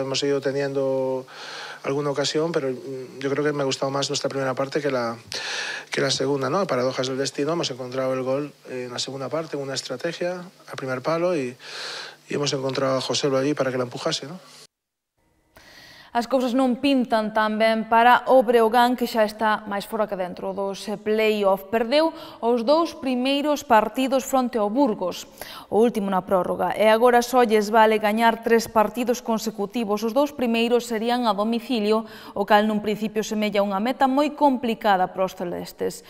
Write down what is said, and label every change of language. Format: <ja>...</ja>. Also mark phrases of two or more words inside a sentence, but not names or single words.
<es>Hemos ido teniendo alguna ocasión, pero yo creo que me ha gustado más nuestra primera parte que la segunda, ¿no? Paradojas del destino, hemos encontrado el gol en la segunda parte, en una estrategia, al primer palo y hemos encontrado a José allí para que la empujase, ¿no?</es> <gl>As cousas non pintan tan ben para o Breogán, que xa está máis fora que dentro dos play-off. Perdeu os 2 primeiros partidos fronte ao Burgos, o último na prórroga, e agora só lles vale gañar 3 partidos consecutivos. Os 2 primeiros serían a domicilio, o cal nun principio semella unha meta moi complicada para os celestes.</gl>